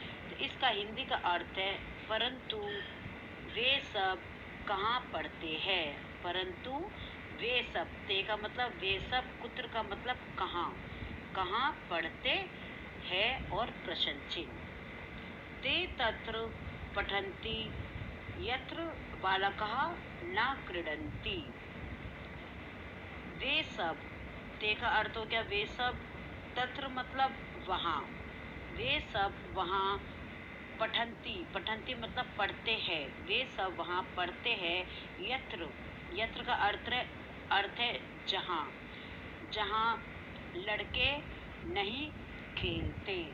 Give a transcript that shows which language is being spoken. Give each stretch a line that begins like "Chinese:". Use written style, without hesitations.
Hindi: तो इसका हिंदी का अर्थ है परंतु वे सब कहाँ पढ़ते हैं। परंतु वे सब, ते का मतलब वे सब, कुत्र का मतलब कहाँ पढ़ते हैं, और प्रश्न चिन्ह।
Sanskrit: ते तत्र पठन्ति यत्र बालकः न क्रीडन्ति।
Hindi: वे सब, ते का अर्थ हो गया वे सब, तत्र मतलब वहाँ, वे सब वहाँ, पठन्ति मतलब पढ़ते हैं, वे सब वहाँ पढ़ते हैं। यत्र का अर्थ है जहाँ लड़के नहीं खेलते।